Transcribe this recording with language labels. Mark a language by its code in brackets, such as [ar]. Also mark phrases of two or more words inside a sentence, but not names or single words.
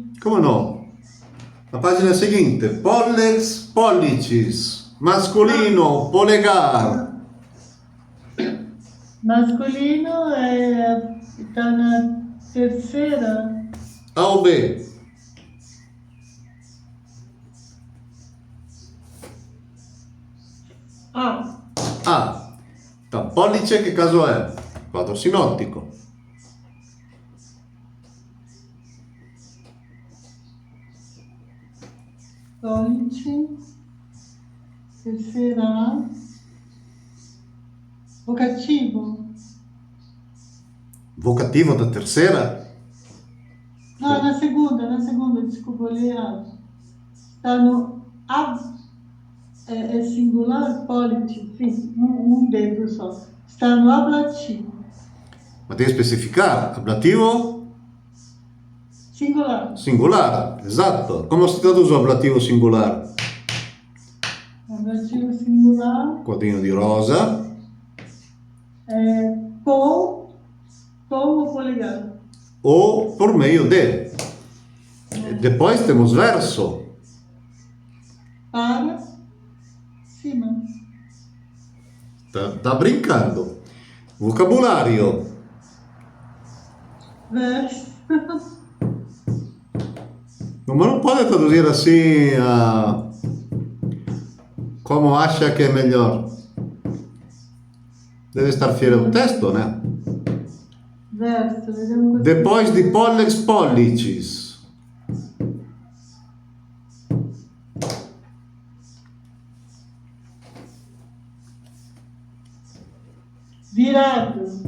[it] Come no? La pagina seguinte, [la] pollex, pollicis, [it] mascolino, polegar. [pt] Masculino está na terceira. A ou B? A. A. Então, [it] pollice che caso è? Quadro sinottico. Pollice. [pt] Terceira A. Vocativo. Vocativo da terceira? Não, na segunda, desculpa, eu li errado. Está no é singular, polite, sim, um dedo só. Está no ablativo. [it] Ma devi specificare. [pt] Ablativo? Singular. [it] Singular, esatto. Come si traduce ablativo singular? [pt] Ablativo singular. [it] Quadrino di rosa. [pt] Com o polegar. Ou por meio de. Depois temos verso. Para cima. Tá brincando. Vocabulário. Verso. [it] Ma non [pt] pode traduzir assim como acha que é melhor. Deve estar fiel ao texto, né? Verso. Vediamo Depois de [la] pollex pollicis. [pt] Virado.